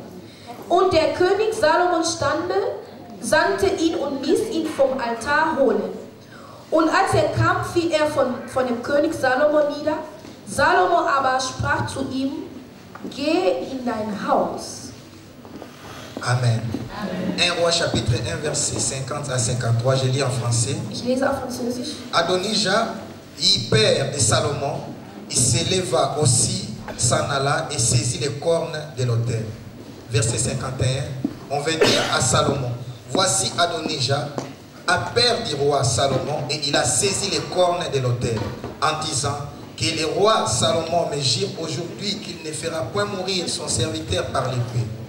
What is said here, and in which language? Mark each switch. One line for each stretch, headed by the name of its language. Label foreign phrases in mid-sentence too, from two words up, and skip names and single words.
German: Und der König Salomon sandte ihn und ließ ihn vom Altar holen. Und als er kam, fiel er von dem König Salomon nieder. Salomon aber sprach zu ihm: Geh in dein Haus. Amen.
French: 1 Roi chapitre 1 verset 50 à 53, je lis en français.
German: Ich lese auf Französisch.
French: Adonijah, père de Salomon, il s'éleva aussi, s'en alla et saisit les cornes de l'autel. Verset 51, on va dire à Salomon: Voici Adonijah, père du roi Salomon, et il a saisi les cornes de l'autel, en disant: Que le roi Salomon me jure aujourd'hui qu'il ne fera point mourir son serviteur par l'épée.